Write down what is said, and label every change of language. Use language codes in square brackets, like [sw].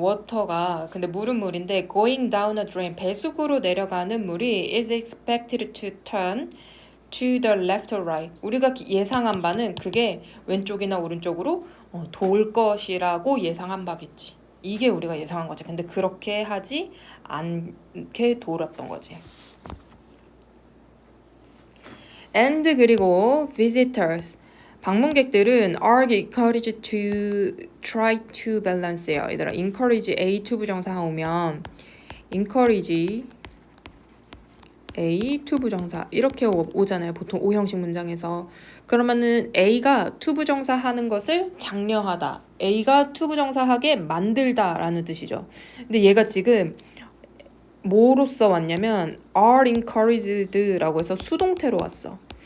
[en] water가 [ko] 근데 물은 물인데 [en] going down a drain [ko] 배수구로 내려가는 물이 [en] is expected to turn to the left or right [ko] 우리가 예상한 바는 그게 왼쪽이나 오른쪽으로 돌 것이라고 예상한 바겠지. 이게 우리가 예상한 거지. 근데 그렇게 하지 않게 돌았던 거지. [en] And [ko] 그리고 [en] visitors [ko] 방문객들은 [en] are encouraged to try to balance요. [ko] 얘들아 encourage A to 부정사 오면 encourage A to 부정사 이렇게 오잖아요. 보통 O형식 문장에서. 그러면은 A가 to 부정사 하는 것을 장려하다. A가 to 부정사 하게 만들다 라는 뜻이죠. 근데 얘가 지금 뭐로써 왔냐면 [en] are encouraged [ko] 라고 해서 수동태로 왔어.